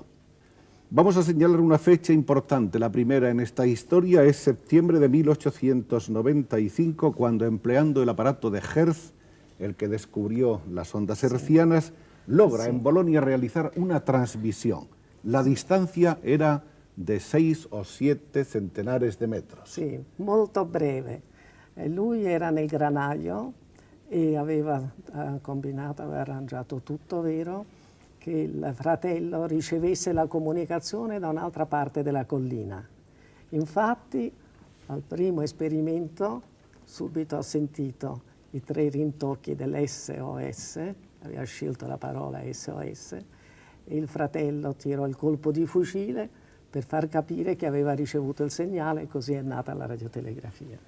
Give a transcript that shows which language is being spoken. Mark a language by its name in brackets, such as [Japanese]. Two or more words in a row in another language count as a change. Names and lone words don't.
[Spanish] Vamos a señalar una fecha importante, la primera en esta historia es septiembre de 1895, cuando empleando el aparato de Hertz, el que descubrió las ondas hertzianas, logra en Bolonia realizar una transmisión. La distancia era de 6 o 7 centenares de metros. [Italian] Sì, molto breve. E lui era nel granaio e aveva combinato, aveva arrangiato tutto, vero? Che il fratello ricevesse la comunicazione da un'altra parte della collina. Infatti, al primo esperimento, subito ha sentito i 3 rintocchi dell'SOS, aveva scelto la parola SOS, e il fratello tirò il colpo di fucile per far capire che aveva ricevuto il segnale, e così è nata la radiotelegrafia.